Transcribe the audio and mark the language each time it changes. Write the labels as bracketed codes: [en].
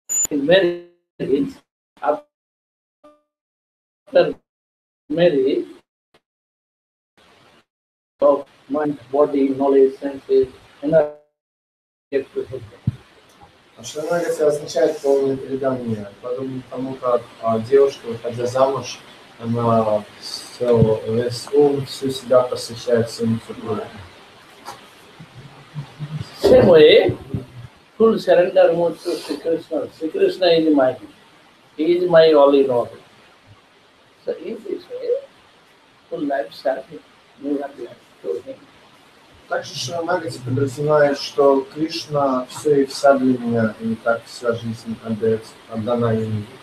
[en] In marriage, after marriage, of mind, body, knowledge, senses, and get to help them. [ru] Шаранагати означает полное предание, подобно тому, как девушка, выходя замуж, Она все, весь ум, всю себя посвящает своему супругу. [en] Same way, full surrender mode to Sri Krishna. Sri Krishna is my, he is my all in all. So in this way, full life serving, you have life to him. [ru] Также шаранагати подразумевает, что Кришна все и вся для меня, и так вся жизнь отдана ему.